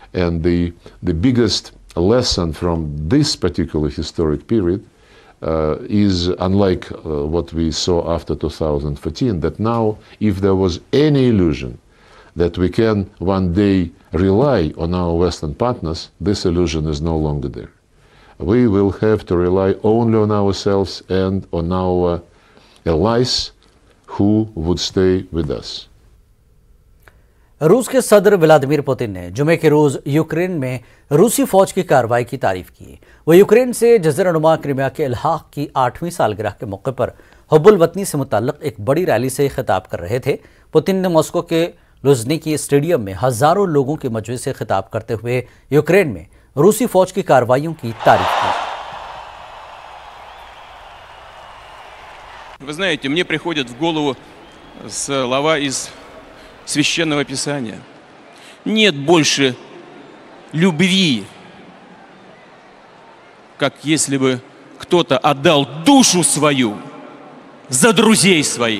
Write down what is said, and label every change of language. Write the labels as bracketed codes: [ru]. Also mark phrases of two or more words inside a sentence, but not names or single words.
[en] And the biggest lesson from this particular historic period is, unlike what we saw after 2014, that now if there was any illusion that we can one day rely on our Western partners, this illusion is no longer there. We will have to rely only on ourselves and on our allies who would stay with us. [ur] روس کے صدر ولادیمیر پیوٹن نے جمعے کے روز یوکرین میں روسی فوج کی کارروائی کی تعریف کی. وہ یوکرین سے جزیرہ نما کریمیا کے الحاق کی 8ویں سالگرہ کے موقع پر حب الوطنی سے متعلق ایک بڑی ریلی سے خطاب کر رہے تھے. پیوٹن نے ماسکو کے لوژنیکی اسٹیڈیم میں ہزاروں لوگوں کے مجمعے سے خطاب کرتے ہوئے یوکرین میں روسی فوج کی کارروائیوں کی تعریف کی. [ru] Вы знаете, мне приходят в голову слова из Священного Писания. Нет больше любви, как если бы кто-то отдал душу свою за друзей своих.